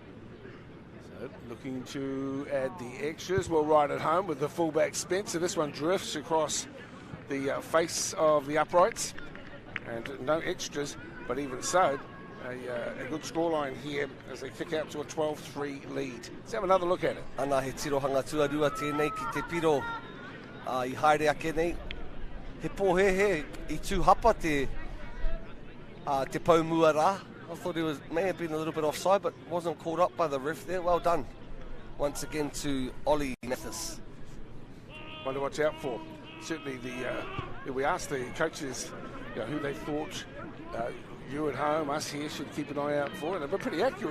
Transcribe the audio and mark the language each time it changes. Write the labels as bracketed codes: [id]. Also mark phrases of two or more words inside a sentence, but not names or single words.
[en] Looking to add the extras. We'll ride it home with the fullback Spencer. This one drifts across the face of the uprights, and no extras, but even so, a good scoreline here as they kick out to a 12-3 lead. Let's have another look at it. [mi] Ana he tirohanga tuarua tēnei ki te piro I haere ake nei. He pōhehe I tūhapa te paumua rā. [en] I thought he may have been a little bit offside, but wasn't caught up by the ref there. Well done. Once again to Ollie Mathis. One to watch out for. certainly we asked the coaches who they thought you at home, us here, should keep an eye out for, and they've been pretty accurate.